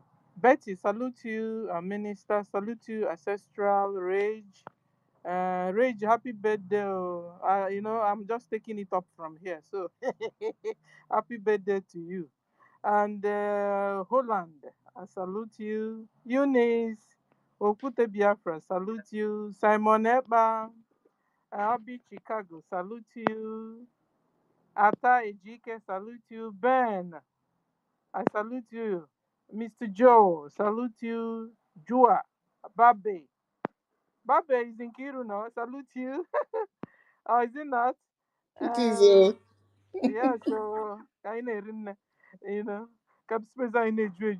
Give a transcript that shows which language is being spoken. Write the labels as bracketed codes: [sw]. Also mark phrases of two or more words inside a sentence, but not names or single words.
[en] Betty, salute you, Minister. Salute you, Ancestral Rage. Rage, happy birthday. I'm just taking it up from here. So, happy birthday to you. And Holland, I salute you. Eunice, Okute Biafra, salute you. Simon Eba, Abi Chicago, salute you. Ata Ejike, salute you. Ben, I salute you. Mr. Joe, salute you. Jua, Babe. Babe is in Kiru now, salute you. Oh, is it not? It is. Yeah, so I know, you know, cap space I need you.